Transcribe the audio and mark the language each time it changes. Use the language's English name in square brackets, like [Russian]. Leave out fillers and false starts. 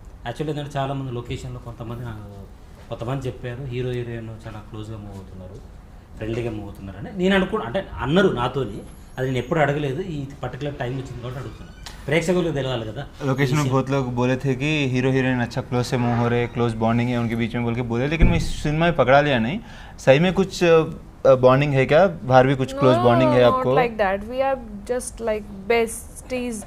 [Telugu] Actually ఏంటంటే చాలామంది లొకేషన్లో కొంతమంది చెప్పారు హీరో హీరోయిన్ చాలా క్లోజ్గా మూవ్ అవుతున్నారు, ఫ్రెండ్లీగా మూవ్ అవుతున్నారు అని నేను అనుకున్నా. అంటే అన్నారు నాతోని, అది నేను ఎప్పుడు అడగలేదు. ఈ పర్టికులర్ టైం వచ్చింది కాబట్టి అడుగుతున్నాను, ప్రేక్షకులకు తెలియాలి కదా. [Hindi] लोकेशन में बहुत लोग बोले थे कि हीरो हीरोइन अच्छा क्लोज से मूव हो रहे, क्लोज बॉन्डिंग है उनके बीच में बोल के बोले, लेकिन मैं सिनेमा में पकड़ा लिया नहीं. सही में कुछ बॉन्डिंग है क्या? बाहर भी कुछ क्लोज बॉन्डिंग है आपको? [English] Not like that. We are just like besties.